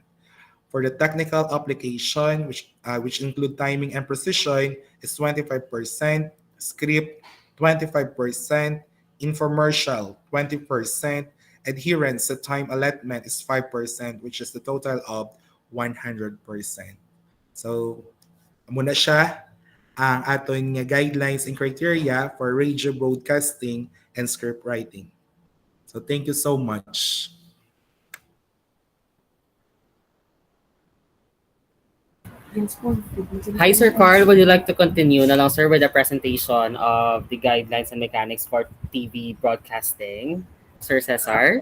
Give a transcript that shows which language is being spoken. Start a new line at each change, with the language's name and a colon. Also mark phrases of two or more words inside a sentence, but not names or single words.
English: For the technical application, which include timing and precision, is 25%, script 25%, infomercial 20%, adherence to time allotment is 5%, which is the total of 100%. So,
Hiligaynon: muna siya ang aton nga
English: guidelines and criteria for radio broadcasting and script writing. So, thank you so much. Hi, Sir Carl. Would you like to continue
Filipino: na lang,
English: sir, with the presentation of the guidelines and mechanics for TV broadcasting? Sir Cesar?